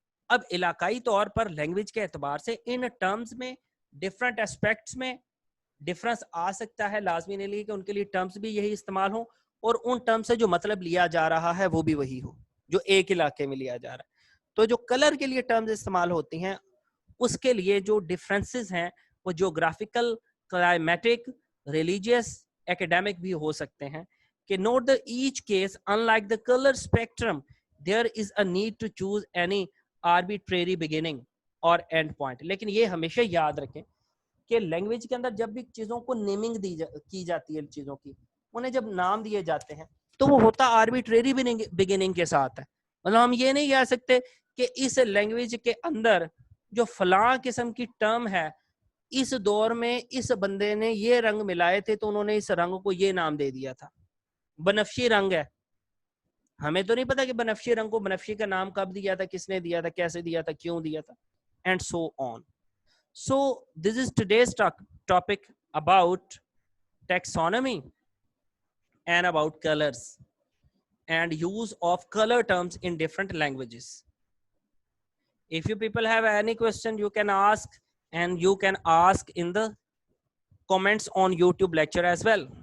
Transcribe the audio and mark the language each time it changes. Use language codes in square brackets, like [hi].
[ur] اب علاقائی طور پر لینگویج کے اعتبار سے ان ٹرمز میں ڈفرنٹ اسپیکٹس میں ڈفرنس آ سکتا ہے, لازمی نہیں لی کہ ان کے لیے ٹرمز بھی یہی استعمال ہوں اور ان ٹرم سے جو مطلب لیا جا رہا ہے وہ بھی وہی ہو جو ایک علاقے میں لیا جا رہا ہے. تو جو کلر کے لیے ٹرمز استعمال ہوتی ہیں اس کے لیے جو ڈفرینسز ہیں وہ جیوگرافیکل, کلائمیٹک, ریلیجیس, ایکڈیمک بھی ہو سکتے ہیں. [en] کہ note the each case unlike the color spectrum there is a need to choose any arbitrary beginning [ur] اور اینڈ پوائنٹ. لیکن یہ ہمیشہ یاد رکھیں کہ لینگویج کے اندر جب بھی چیزوں کو نیمنگ کی جاتی ہے, چیزوں کی انہیں جب نام دیے جاتے ہیں تو وہ ہوتا آربیٹریری بگننگ کے ساتھ ہے. مطلب ہم یہ نہیں کہہ سکتے کہ اس لینگویج کے اندر جو فلاں قسم کی ٹرم ہے اس دور میں اس بندے نے یہ رنگ ملائے تھے تو انہوں نے اس رنگ کو یہ نام دے دیا تھا. بنفشی رنگ ہے, ہمیں تو نہیں پتا کہ بنفشی رنگ کو بنفشی کا نام کب دیا تھا, کس نے دیا تھا, کیسے دیا تھا, کیوں دیا تھا, and so on. [en] So this is today's topic about taxonomy and about colors and use of color terms in different languages. If you people have any question you can ask, and you can ask in the comments on YouTube lecture as well.